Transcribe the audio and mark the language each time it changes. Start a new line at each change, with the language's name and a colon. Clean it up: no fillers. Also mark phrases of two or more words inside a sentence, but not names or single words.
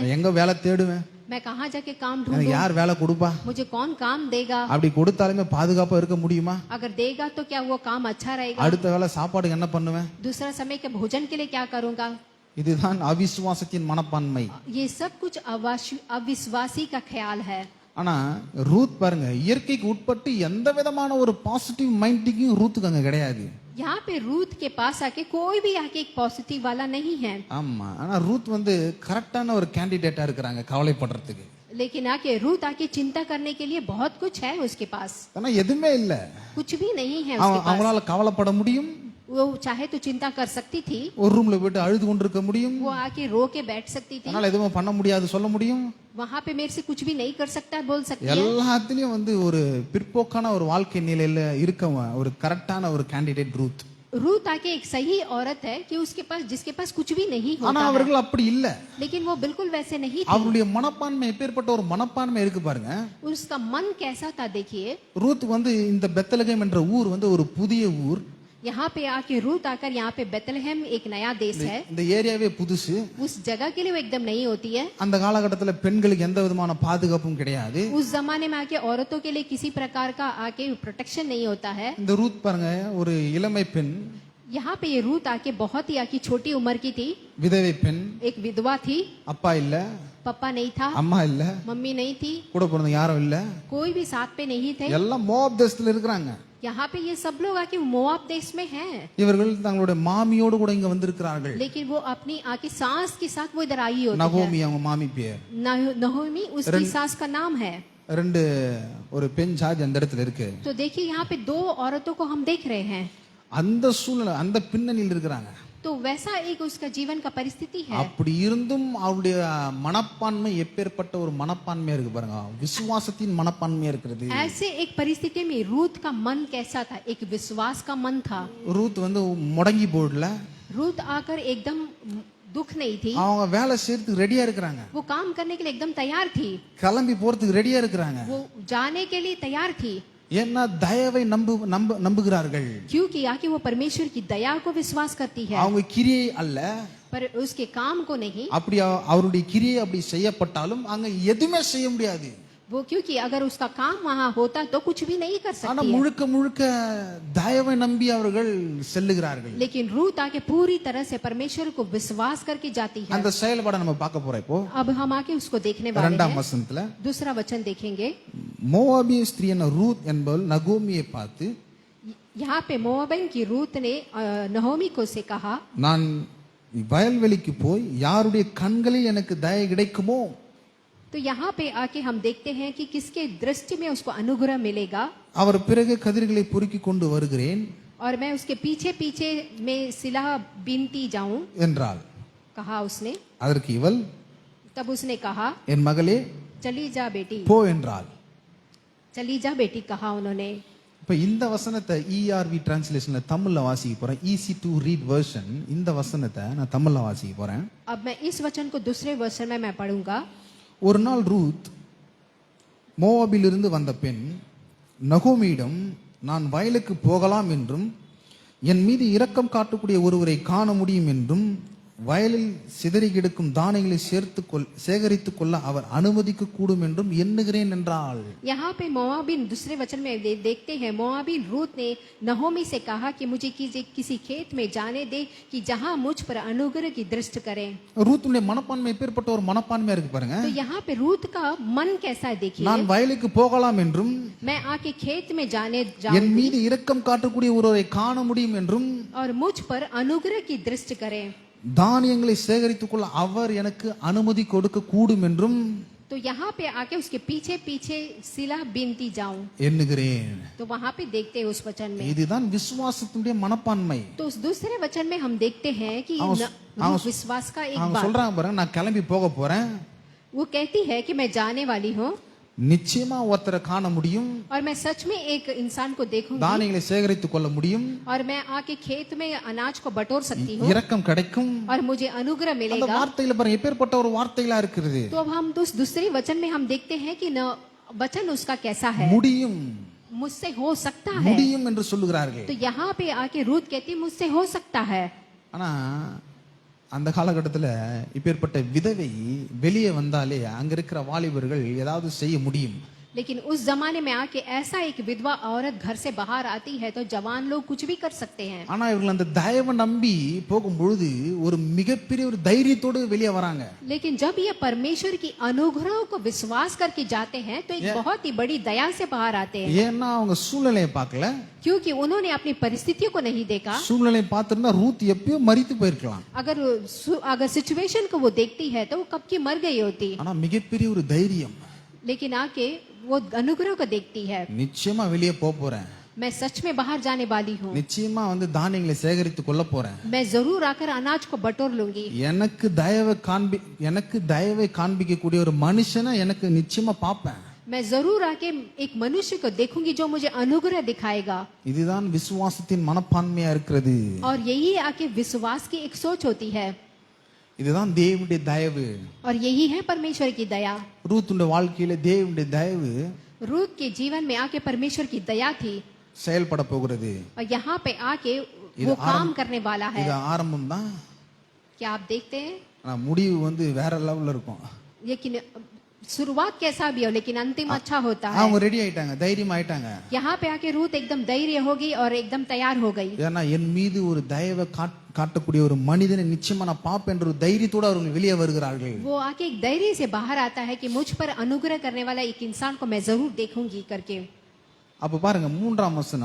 Tamil: நான் எங்க வேலை தேடுவேன்,
Hindi: मैं कहाँ जाके काम
Tamil: எனக்கு
Hindi: ढूंढूं,
Tamil: யார் வேலை கொடுப்பா,
Hindi: मुझे कौन काम देगा,
Tamil: அப்படி கொடுத்தாலுமே பாதுகாப்பா இருக்க முடியுமா,
Hindi: अगर देगा तो क्या वो काम अच्छा रहेगा,
Tamil: அடுத்த வேலை சாப்பாடுக்கு என்ன பண்ணுவேன்,
Hindi: दूसरा समय के भोजन के लिए क्या करूंगा।
Tamil: இதுதான் அவிசுவாசத்தின் மனப்பான்மை.
Hindi: ये सब कुछ अविश्वासी का ख्याल है।
Tamil: ஆனா ரூத் பாருங்க, இயற்கைக்கு உட்பட்டு எந்த விதமான ஒரு
English: positive minding
Tamil: ரூத்துக்கு அங்க கிடையாது.
Hindi: यहाँ पे रूत के पास आके कोई भी आके एक पॉजिटिव वाला नहीं है।
Tamil: ஆமா, ஆனா ரூத் கரெக்டான ஒரு கேண்டிடேட்டா இருக்கிறாங்க கவலைப்படுறதுக்கு.
Hindi: लेकिन आके रूत आके चिंता करने के लिए बहुत कुछ है उसके पास।
Tamil: ஆனா எதுவுமே இல்ல,
Hindi: कुछ भी नहीं है उसके पास।
Tamil: அவங்களால கவலைப்பட முடியும்,
Hindi: वो चाहे तो चिंता कर सकती थी,
Tamil: ஒரு ரூம்ல போயிட்டு அழுது கொண்டிருக்க முடியும்,
Hindi: वो आके रो के बैठ सकती थी,
Tamil: அதனால எதுவும் பண்ண முடியாது சொல்ல முடியும்,
Hindi: वहां पे मेरे से कुछ भी नहीं कर सकता बोल सकती है।
Tamil: எல்லாத்துலயும் ஒரு பிற்போக்கான ஒரு வாழ்க்கை நிலையில இருக்க ஒரு கரெக்டான ஒரு கேண்டிடேட் ரூத்.
Hindi: रूत आके एक सही औरत है कि उसके पास, जिसके पास कुछ भी नहीं
Tamil: ஆனா
Hindi: होता है,
Tamil: அவர்கள் அப்படி இல்ல.
Hindi: लेकिन वो बिल्कुल वैसे नहीं थी।
Tamil: அவருடைய மனப்பான்மை எப்பேற்பட்ட ஒரு மனப்பான்மை இருக்கு பாருங்க.
Hindi: उसका मन कैसा था देखिए।
Tamil: ரூத் இந்த பெத்லகேம் என்ற ஊர் ஒரு புதிய ஊர்.
Hindi: यहाँ पे आके रूत आकर यहाँ पे बेथलेहम एक नया देश है,
Tamil: இந்த ஏரியாவே புதுசு.
Hindi: उस जगह के लिए वो एकदम नई होती है।
Tamil: அந்த காலகட்டத்துல பெண்களுக்கு எந்த விதமான பாதுகாப்பும் கிடையாது.
Hindi: उस जमाने में आके औरतों के लिए किसी प्रकार का आके प्रोटेक्शन नहीं होता है।
Tamil: இந்த ரூத் பாருங்க, ஒரு இளமை பெண்,
Hindi: यहाँ पे ये रूत आके बहुत ही आके छोटी उम्र की थी,
Tamil: விதவை பெண்,
Hindi: एक विधवा थी,
Tamil: அப்பா இல்ல,
Hindi: पापा नहीं था,
Tamil: அம்மா இல்ல,
Hindi: मम्मी नहीं थी,
Tamil: கூட பிறந்த யாரும் இல்ல,
Hindi: कोई भी साथ पे नहीं थे।
Tamil: எல்லாம் மோவாப் தேசத்துல இருக்கிறாங்க.
Hindi: यहाँ पे ये सब लोग आके मोआब देश में हैं,
Tamil: இவர்கள் தங்களுடைய மாமியோடு கூட இங்க வந்திருக்கிறார்கள்.
Hindi: लेकिन वो अपनी आके सास के साथ वो इधर आई होती है।
Tamil: நகோமி அவங்க மாமி பேர்.
Hindi: नहोमी उसकी सास का नाम है।
Tamil: ஒரு பெண் சார்ஜ் அந்த இடத்துல இருக்கு.
Hindi: तो देखिए यहाँ पे दो औरतों को हम देख रहे हैं,
Tamil: அந்த சூழ்நிலை, அந்த பின்னணியில் இருக்கிறாங்க.
Hindi: तो वैसा एक उसका जीवन का परिस्थिति है।
Tamil: அப்படி இருந்தும் அவருடைய மனப்பான்மை எப்பேற்பட்ட ஒரு மனப்பான்மையா இருக்கு பாருங்க, விசுவாசத்தின் மனப்பான்மையா இருக்கிறது.
Hindi: ऐसे एक परिस्थिति में रूत का मन कैसा था, एक विश्वास का मन था।
Tamil: ரூத் முடங்கி போடல,
Hindi: रूत आकर एकदम दुख नहीं थी,
Tamil: அவங்க வேலை செய்யறதுக்கு ரெடியா இருக்கிறாங்க,
Hindi: वो काम करने के लिए एकदम तैयार थी,
Tamil: கிளம்பி போறதுக்கு ரெடியா இருக்கிறாங்க.
Hindi: वो जाने के लिए तैयार थी,
Tamil: ஏன்னா தயவை நம்புகிறார்கள்.
Hindi: क्योंकि आके वो परमेश्वर की दया को विश्वास करती है,
Tamil: அவங்க கிரியை அல்ல,
Hindi: पर उसके काम को नहीं।
Tamil: அப்படி அவருடைய கிரியை அப்படி செய்யப்பட்டாலும் அங்க எதுவுமே செய்ய முடியாது.
Hindi: वो क्योंकि अगर उसका काम वहां होता तो कुछ भी नहीं कर
Tamil: ஆனா
Hindi: सकती है।
Tamil: முழுக்க தயவை நம்பி அவர்கள் செல்லுகிறார்கள்.
Hindi: लेकिन रूत आके पूरी तरह से परमेश्वर को विश्वास करके जाती है।
Tamil: அந்த செயல்பாட நம்ம பார்க்க போறோம் இப்போ.
Hindi: अब हम आके उसको देखने वाले
Tamil: இரண்டாம்
Hindi: हैं।
Tamil: வசனத்துல
Hindi: दूसरा वचन देखेंगे।
Tamil: மோவாபிய ஸ்திரீயான ரூத் என்பவள் நகோமியை பார்த்து,
Hindi: यहाँ पे मोआबिन की रूत ने नहोमी को से कहा,
Tamil: நான் வயல்வெளிக்கு போய் யாருடைய கண்களில் எனக்கு தயை கிடைக்குமோ,
Hindi: तो यहाँ पे आके हम देखते हैं कि किसके दृष्टि में उसको अनुग्रह मिलेगा,
Tamil: அவர் பிறகு கதிர்களை பொறுக்கி கொண்டு வருகிறேன்
Hindi: और मैं उसके पीछे पीछे में सिला बीनती जाऊं,
Tamil: என்றாள்.
Hindi: कहा उसने।
Tamil: அதற்கு இவள்,
Hindi: तब उसने कहा,
Tamil: என் மகளே
Hindi: चली जा बेटी,
Tamil: போ என்றாள்.
Hindi: चली जा बेटी, कहा उन्होंने।
Tamil: இப்ப இந்த வசனத்தை ERV டிரான்ஸ்லேஷன்ல தமிழ்ல வாசிக்க போறேன்.
English: easy to read version.
Tamil: இந்த வசனத்தை நான் தமிழ்ல வாசிக்க போறேன்.
Hindi: अब मैं इस वचन को दूसरे वर्षन में मैं पढ़ूंगा।
Tamil: ஒரு நாள் ரூத், மோவாபிலிருந்து வந்த பெண், நகோமியிடம் நான் வயலுக்கு போகலாம் என்றும் என் மீது இரக்கம் காட்டக்கூடிய ஒருவரை காண முடியும் என்றும் வயலில் சிதறி கிடக்கும் தானியங்களை சேகரித்துக் கொள்ள அவர் அனுமதிக்க கூடும் என்றும் எண்ணுகிறேன் என்றாள்.
Hindi: यहाँ पे मोआबिन दूसरे वचन में देखते हैं, मोआबिन रूत ने नहोमी से कहा कि मुझे किसी खेत में जाने दे कि जहां मुझ पर अनुग्रह की दृष्टि करें.
Tamil: ரூத்துடைய மனப்பான்மை எப்பேற்பட்ட ஒரு மனப்பான்மையா இருக்கு பாருங்க.
Hindi: तो यहाँ पे रूत का मन कैसा है देखिए.
Tamil: நான் வயலுக்கு போகலாம் என்றும்
Hindi: मैं आके खेत में जाने
Tamil: என்
Hindi: जाऊंगी
Tamil: மீது இரக்கம் காட்டக்கூடிய ஒருவரை காண முடியும் என்றும்
Hindi: और मुझ पर अनुग्रह की दृष्टि करें.
Tamil: தானியங்களை சேகரித்துக் கொள்ள அவர் எனக்கு அனுமதி கொடுக்க கூடும் என்றும்
Hindi: तो यहाँ पे आके उसके पीछे पीछे सिला बिनती जाऊं.
Tamil: எண்ணுகிறேன்.
Hindi: तो वहाँ पे देखते हैं उस वचन में.
Tamil: இதுதான் விசுவாசத்துடைய மனப்பான்மை.
Hindi: तो उस दूसरे वचन में हम देखते हैं कि विश्वास का एक
Tamil: அவங்க
Hindi: बात.
Tamil: சொல்றாங்க பாருங்க, நான் கிளம்பி போக போறேன்,
Hindi: वो कहती है कि मैं जाने वाली हूँ
Tamil: நிச்சயமா ஒருத்தரை காண முடியும்,
Hindi: और मैं सच में एक इंसान को देखूंगी
Tamil: தானியங்களை சேகரித்துக் கொள்ள முடியும்,
Hindi: और मैं आके खेत में अनाज को बटोर सकती हूँ
Tamil: இரக்கம் கிடைக்கும்.
Hindi: और मुझे अनुग्रह
Tamil: அந்த
Hindi: मिलेगा.
Tamil: வார்த்தையில பாருங்க எப்பேற்பட்ட ஒரு வார்த்தைகளா இருக்குது.
Hindi: तो अब हम उस दूसरे वचन में हम देखते हैं कि न वचन उसका कैसा है.
Tamil: முடியும்
Hindi: मुझसे हो सकता है.
Tamil: முடியும் என்று சொல்லுகிறார்கள்.
Hindi: तो यहाँ पे आके रूत कहती मुझसे हो सकता है.
Tamil: ஆனா அந்த காலகட்டத்துல இப்பேற்பட்ட விதவை வெளியே வந்தாலே அங்க இருக்கிற வாலிபர்கள் ஏதாவது செய்ய முடியும்.
Hindi: लेकिन उस जमाने में आके ऐसा एक विधवा औरत घर से बाहर आती है तो जवान लोग कुछ भी कर सकते हैं.
Tamil: ஆனா இவர்கள் அந்த தயவை நம்பி போகும்பொழுது ஒரு மிகப்பெரிய ஒரு தைரியத்தோடு வெளியே வராங்க.
Hindi: लेकिन जब ये परमेश्वर की अनुग्रह को विश्वास करके जाते हैं तो एक बहुत ही बड़ी दया से बाहर आते हैं.
Tamil: ஏன்னா அவங்க சூழ்நிலையை பார்க்கல.
Hindi: क्योंकि उन्होंने अपनी परिस्थितियों को नहीं देखा.
Tamil: சூழ்நிலையை பார்த்திருந்தா ரூத் எப்பயோ மரித்து போயிருக்கலாம்.
Hindi: अगर सिचुएशन को वो देखती है तो वो कब की मर गई होती.
Tamil: ஆனா மிகப்பெரிய ஒரு தைரியம்.
Hindi: लेकिन आके वो अनुग्रह को देखती है.
Tamil: நிச்சயமா வெளியே போறேன்,
Hindi: मैं सच में बाहर जाने वाली हूँ,
Tamil: நிச்சயமா தானியங்களை சேகரித்து கொள்ள போறேன்,
Hindi: मैं जरूर आकर अनाज को बटोर लूंगी.
Tamil: எனக்கு தயவை காண்பிக்கக்கூடிய ஒரு மனுஷனை எனக்கு நிச்சயமா பார்ப்பேன்.
Hindi: मैं जरूर आके एक मनुष्य को देखूंगी जो मुझे अनुग्रह दिखाएगा.
Tamil: இதுதான் விசுவாசத்தின் மனப்பான்மையா இருக்கிறது.
Hindi: और यही आके विश्वास की एक सोच होती है.
Tamil: இதுதான் தேவனுடைய தயவு.
Hindi: और यही है परमेश्वर की दया.
Tamil: ரூத்துடைய வாழ்க்கையில தேவனுடைய தயவு
Hindi: रूत के जीवन में आके परमेश्वर की दया थी
Tamil: செயல்பட போகிறது.
Hindi: और यहाँ पे आके वो काम करने वाला है.
Tamil: இது ஆரம்பம் தான்.
Hindi: क्या आप देखते हैं?
Tamil: ஆனா முடிவு வேற லெவல்ல இருக்கும்.
Hindi: लेकिन शुरुआत कैसा भी हो लेकिन अंतिम अच्छा होता है.
Tamil: அவங்க ரெடி ஆயிட்டாங்க, தைரியம் ஆயிட்டாங்க.
Hindi: यहाँ पे आके रूत एकदम धैर्य हो गई और एकदम तैयार हो गई.
Tamil: ஏன்னா என் மீது ஒரு தயவை காட்டக்கூடிய ஒரு மனிதனை நிச்சயமா நான் பார்ப்பேன் என்ற ஒரு தைரியத்தோட அவர்கள் வெளியே வருகிறார்கள்.
Hindi: वो आके एक धैर्य से बाहर आता है कि मुझ पर अनुग्रह करने वाला एक इंसान को मैं जरूर देखूंगी करके.
Tamil: அப்ப பாருங்க 3ஆம் வசனம்,